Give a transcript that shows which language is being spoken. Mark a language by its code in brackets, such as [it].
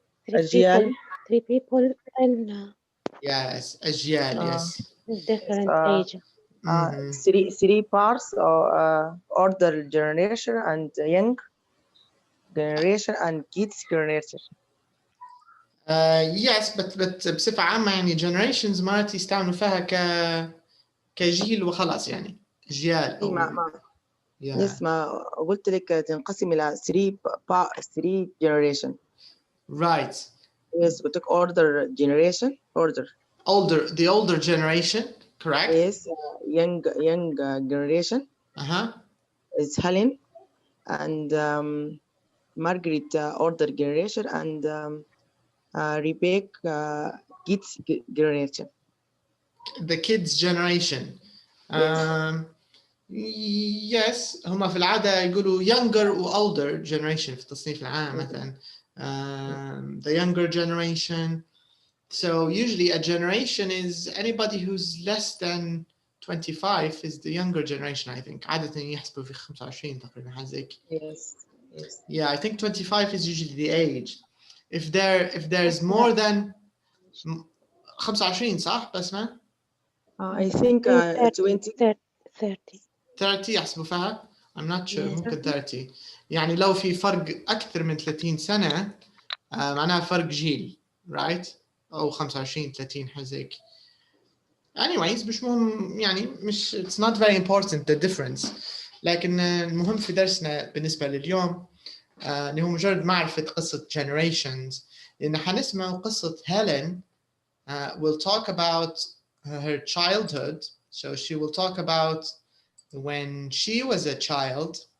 [ar] أجيال. [en] Three people in Yes, أجيال, yes. different age. Three parts or older generation and young generation and kids generation. [ar] Yes, but بصفة عامة يعني generations مرات يستعملوا فيها كجيل وخلاص يعني أجيال إيه أو ما [en] yeah. [ar] يس ما قلت لك تنقسم إلى [en] three generation. Right. Yes, [ar] قلت لك [en] older generation The older generation, correct? Yes, young generation is Helen and Margaret older generation and Rebecca kids generation. The kids generation. [ar] Yes, هما في العادة يقولوا younger و older generation في التصنيف العام مثلا. [en] The younger generation. So usually a generation is anybody who's less than 25 is the younger generation, I think. [ar] عادة يحسبوا في 25 تقريبا حاجة زي كده. [en] Yes. Yeah, I think 25 is usually the age. If there's more than 25 [ar] صح [en] بسمة؟ I think 20. [ar] 30 يحسبوا فيها. [en] I'm not sure. [ar] ممكن 30. يعني لو في فرق أكثر من 30 سنة معناها فرق جيل, [en] right? [ar] أو 25 30 حاجة زي كده. [en] Anyways [ar] مش مهم يعني مش [en] it's not very important the difference. [ar] لكن المهم في درسنا بالنسبة لليوم اللي هو مجرد معرفة قصة generations. لأن حنسمع قصة Helen. [en] We'll talk about her childhood. So she will talk about when she was a child.